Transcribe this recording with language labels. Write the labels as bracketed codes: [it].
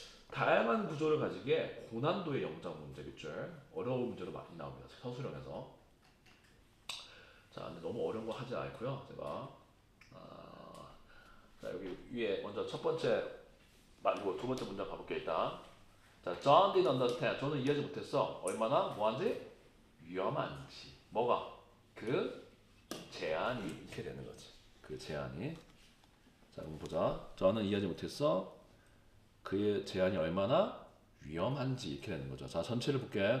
[ko] 다양한 구조를 가지게 고난도의 영장 문제겠죠. 어려운 문제로 많이 나옵니다. 서술형에서. 자, 근데 너무 어려운 거 하지 않고요. 제가 자, 여기 위에 먼저 첫 번째 말고 두 번째 문장 가볼게요. 일단 자, [en] John didn't understand. [ko] 저는 이해하지 못했어. 얼마나 뭐한지 위험한지. 뭐가? 그 제안이 이렇게 되는 거지. 그 제안이. 자, 그럼 보자. 저는 이해하지 못했어. 그의 제안이 얼마나 위험한지 이렇게 되는 거죠. 자, 전체를 볼게.